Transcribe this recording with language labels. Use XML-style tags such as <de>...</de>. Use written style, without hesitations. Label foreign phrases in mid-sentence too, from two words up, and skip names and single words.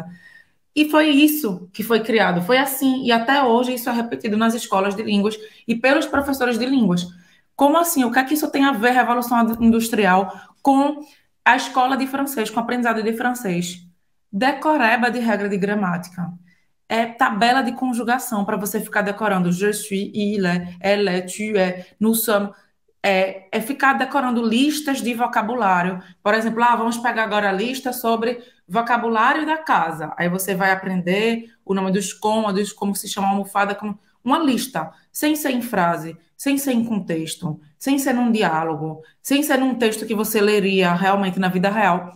<pt>E foi isso que foi criado, foi assim, e até hoje isso é repetido nas escolas de línguas e pelos professores de línguas. Como assim? O que é que isso tem a ver, Revolução Industrial, com a escola de francês, com o aprendizado de francês? Decoreba de regra de gramática. É tabela de conjugação para você ficar decorando</pt> <fr>je suis, il est, elle est, tu es, nous sommes.</fr> <pt>É ficar decorando listas de vocabulário. Por exemplo, vamos pegar agora a lista sobre vocabulário da casa. Aí você vai aprender o nome dos cômodos, como se chama a almofada, como uma lista, sem ser em frase, sem ser em contexto, sem ser num diálogo, sem ser num texto que você leria realmente na vida real.</pt>